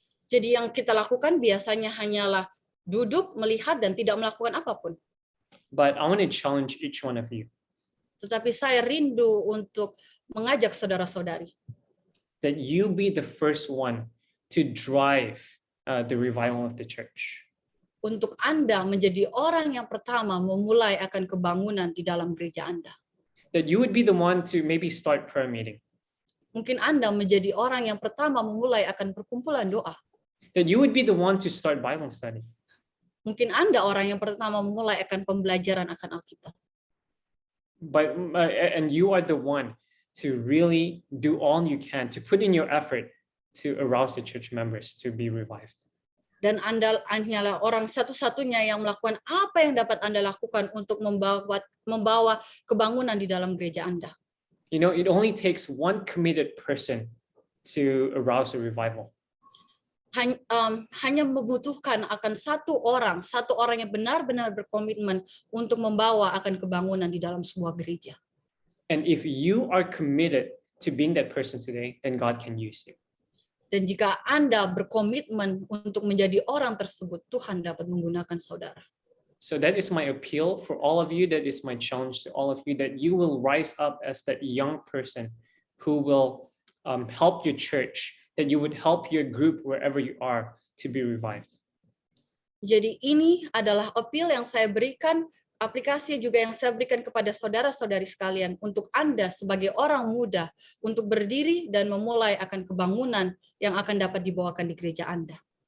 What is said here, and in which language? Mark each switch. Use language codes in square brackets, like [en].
[id] Jadi yang kita lakukan biasanya hanyalah duduk, melihat, dan tidak melakukan apapun. [en] But I want to challenge each one of you. [id] Tetapi saya rindu untuk mengajak saudara-saudari. [en] That you be the first one to drive the revival of the church. [id] Untuk Anda menjadi orang yang pertama memulai akan kebangunan di dalam gereja Anda. [en] That you would be the one to maybe start prayer meeting. [id] Mungkin Anda menjadi orang yang pertama memulai akan perkumpulan doa. [en] That you would be the one to start Bible study. [id] Mungkin Anda orang yang pertama memulai akan pembelajaran akan Alkitab. [en] But and you are the one to really do all you can to put in your effort to arouse the church members to be revived. [id] Dan Anda hanyalah orang satu-satunya yang melakukan apa yang dapat Anda lakukan untuk membawa kebangunan di dalam gereja Anda. [en] You know, it only takes one committed person to arouse a revival. [id] Hanya membutuhkan akan satu orang yang benar-benar berkomitmen untuk membawa akan kebangunan di dalam sebuah gereja. [en] And if you are committed to being that person today, then God can use you. [id] Dan jika Anda berkomitmen untuk menjadi orang tersebut, Tuhan dapat menggunakan saudara. [en] So that is my appeal for all of you. That is my challenge to all of you, that you will rise up as that young person who will help your church, that you would help your group wherever you are to be revived. [id] Jadi ini adalah appeal yang saya berikan, aplikasi juga yang saya berikan kepada saudara-saudari sekalian, untuk Anda sebagai orang muda, untuk berdiri dan memulai akan kebangunan yang akan dapat dibawakan di gereja Anda.